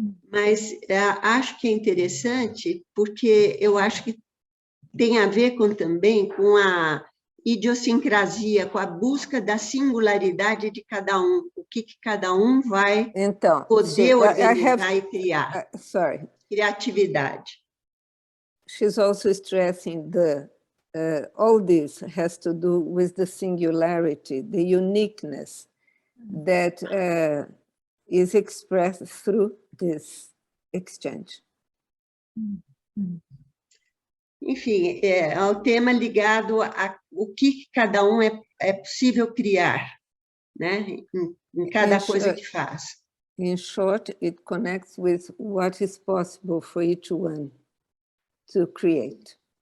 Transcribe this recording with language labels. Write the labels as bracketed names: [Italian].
[Portuguese] Mas acho que é interessante porque eu acho que tem a ver também com a idiosincrasia, com a busca da singularidade de cada um, o que cada um vai poder organizar e criar. [English] Sorry. [Portuguese] Criatividade. [English] She's also stressing all this has to do with the singularity, the uniqueness that is expressed through this exchange. [Portuguese] Enfim, é o tema ligado a o que cada um é possível criar, né? Em cada coisa que faz. [English] In short, it connects with what is possible for each one to create.